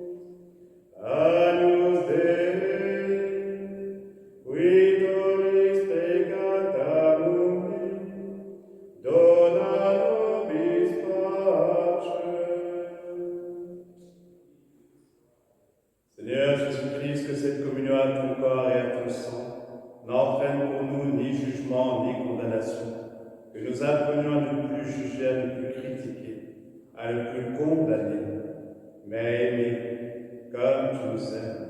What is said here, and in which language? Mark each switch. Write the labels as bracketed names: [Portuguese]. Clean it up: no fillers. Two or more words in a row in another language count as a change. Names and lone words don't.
[Latin] Agnus Dei, qui tollis peccata mundi, dona nobis pacem. [French] Seigneur Jésus-Christ, que cette communion à ton corps et à ton sang n'entraîne pour nous ni jugement ni condamnation, que nous apprenions à ne plus juger, à ne plus critiquer, à ne plus condamner, mais aimer comme tu nous aimes.